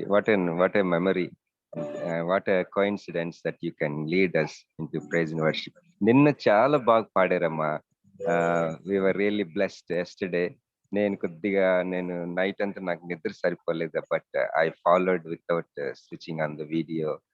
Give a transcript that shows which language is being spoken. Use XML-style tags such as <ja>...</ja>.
<en>What a memory, what a coincidence that you can lead us into praise and worship.</en> <te>నిన్న చాలా బాగా పాడారమ్మా.</te> <en>we were really blessed yesterday.</en> <te>నేను night అంతా నాకు నిద్ర సరిపోలేదు,</te> <en>But I followed without switching on the video.</en>